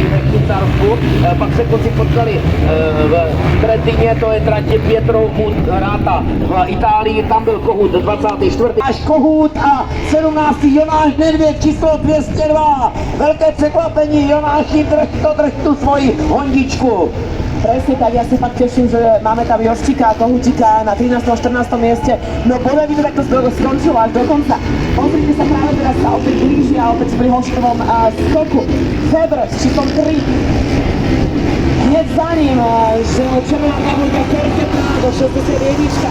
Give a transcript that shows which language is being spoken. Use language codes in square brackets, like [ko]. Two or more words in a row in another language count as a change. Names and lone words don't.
[cs] ve Švýcarsku, pak se kluci potkali v Trentině, to je tratě Pietro Monterata, v Itálii tam byl Kohout 24. Až Kohout a 17. Jonáš Nedvěd, číslo 202, velké překvapení, Jonáši, drž tu svoji hondičku. [sk] Presne tak, ja sa fakt teším, že máme tam Joščíka a Kohúčika na 13. a 14. mieste. No podľa vidieť, tak to skončilo až do konca. Pozrite sa, práve teraz sa opäť blížia, opäť pri Hoškovom skoku. Weber s číslom 3. Hneď za ním, že červená tabulka Jorge Prado, 61.